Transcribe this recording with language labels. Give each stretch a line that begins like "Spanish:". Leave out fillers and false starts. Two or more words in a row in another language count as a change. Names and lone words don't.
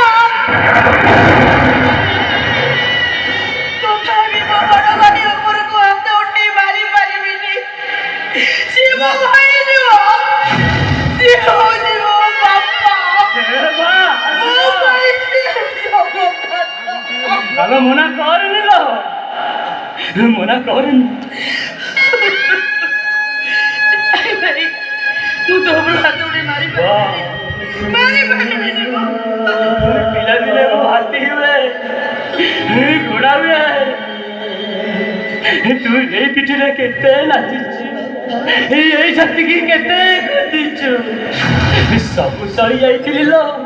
Odia: ତଥାପି ମୋ ବଡ଼ ଭାଇ ଉପରକୁ ହାତ ଉଠେଇ ମାରି ପାରିବିନି। ସିଏ ମୋ ଭାଇ ନୁହଁ, ସିଏ ହଉଛି ମୋ ବାପା। ମୋ ଭାଇ ସିଏ
Bangla: ভালো মনে করেনি তো মনে করেনি।
Odia: ଭାଇ ମୁଁ ତ ଉପରୁ ହାତ ଉଠେଇ ମାରିପାରିବିନି। ପିଲା ଦିନେ ମୁଁ ହାତୀ ହୁଏ ଘୋଡ଼ା ହୁଏ। ତୁ ଏଇ ପିଠିରେ କେତେ ନାଚିଛୁ ଏଇ ଛାତିକି କେତେ ଖୋଦିଛୁ ସବୁ ସରି ଯାଇଥିଲି ଲୋ।